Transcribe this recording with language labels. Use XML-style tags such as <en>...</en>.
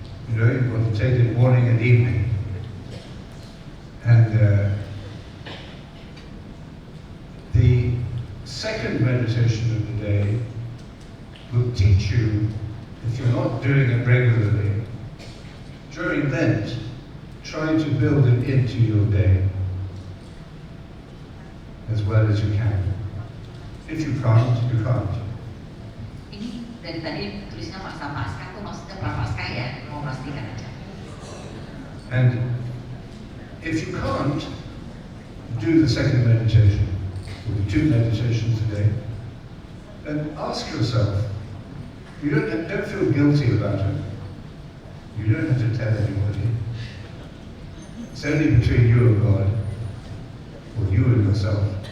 <en>You know, you've got to take it morning and evening. And the second meditation of the day will teach you, if you're not doing it regularly, during Lent, try to build it into your day as well as you can. If you can't, you can't.</en> <id>Ini dari tadi tulisnya masa Paskah tuh maksudnya prapaskah ya, mau pastikan aja.</id> <en>And if you can't do the second meditation, or the two meditations a day, then ask yourself, you don't feel guilty about it. You don't have to tell anybody. It's only between you and God, or you and yourself.</en>